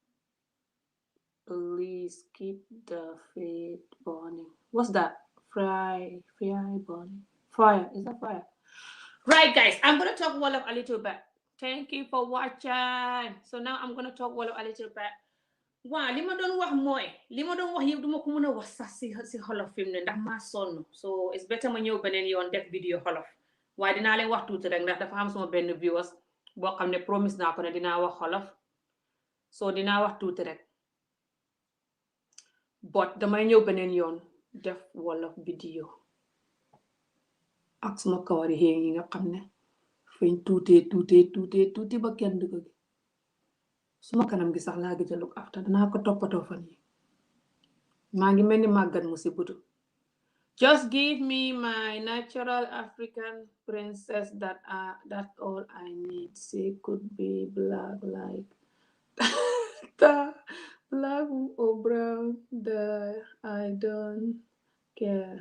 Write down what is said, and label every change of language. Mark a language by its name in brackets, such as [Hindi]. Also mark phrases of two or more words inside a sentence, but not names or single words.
[English] Please keep the faith burning. What's that? Fire burning. Fire. Is that fire? Right, guys. I'm gonna talk Wolof a little bit. Thank you for watching. So now I'm gonna talk Wolof a little bit. [Wolof] Waaw li ma doon wax mooy li ma doon wax yëpp duma ko mën a wax sax si xolof fi mu ne ndax maa sonn [English] so it's better [Wolof] ma ñëw beneen yoon def vidéo xolof waaye dinaa leen wax tuuti rek ndax dafa am sama benn viewers boo xam ne promise naa ko ne dinaa wax xolof so dinaa wax tuuti rek but damay ñëw beneen yoon def wolof vidéo ak suma kawari xéeng yi nga xam ne fañ tuuti ba kenn du ko gi suma kanam gi sax laa gëj a [English] look after [Wolof] danaa ko toppatoo fan yi maa ngi mel ni màggat mu si butu [English] just give me my natural African princess that's all I need. She could be black like the black or brown I don't care.